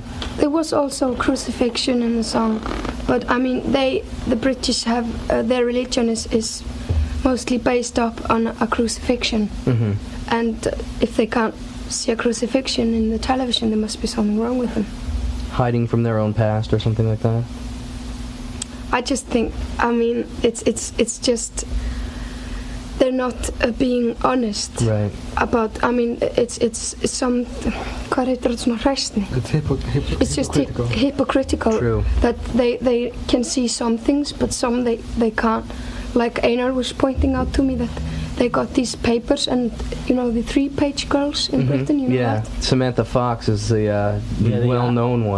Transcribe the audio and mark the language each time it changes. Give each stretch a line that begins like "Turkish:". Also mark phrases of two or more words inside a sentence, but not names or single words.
English: There was also crucifixion in the song, but I mean, the British have their religion is mostly based up on a crucifixion, and if they can't see a crucifixion in the television, there must be something wrong with them. Hiding from their own past or something like that? I just think, I mean, it's just they're not being honest Right. about. I mean, it's some.
Icelandic: Hvað heitir þetta svona hræsni?
English: It's just hypocritical. True. That they can see some things, but some they can't. Like Einar was pointing out to me that they got these papers, and you know the 3-page girls in Britain. You know Yeah, that? Samantha Fox is the well-known one.